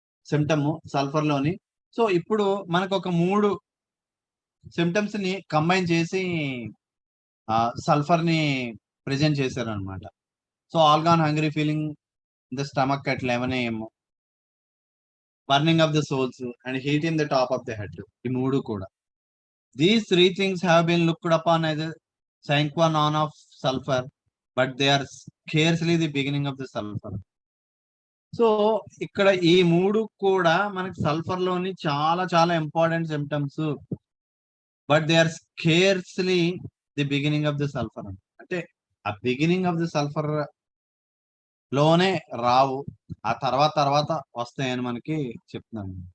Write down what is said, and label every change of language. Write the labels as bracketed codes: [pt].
[te] Symptom sulphur లోని. So ఇప్పుడు మనకు ఒక 3 సిమ్టమ్స్ ని కంబైన్ చేసి సల్ఫర్ ని ప్రెజెంట్ చేశారనమాట. [en] So all gone hungry feeling in the stomach at 11 AM, burning of the soles and heat in the top of the head. [te] ఈ 3 కూడా. [en] These 3 things have been looked upon as a sine qua non of sulfur, but they are scarcely the beginning of the sulfur. [te] So ఇక్కడ ఈ 3 కూడా మనకి sulphur లోని చాలా చాలా important symptoms, [en] But they are scarcely the beginning of the sulphur. [te] అంటే ఆ beginning of the sulphur లోనే రావు, ఆ తర్వాత వస్తాయని మనకి చెప్తున్నాను.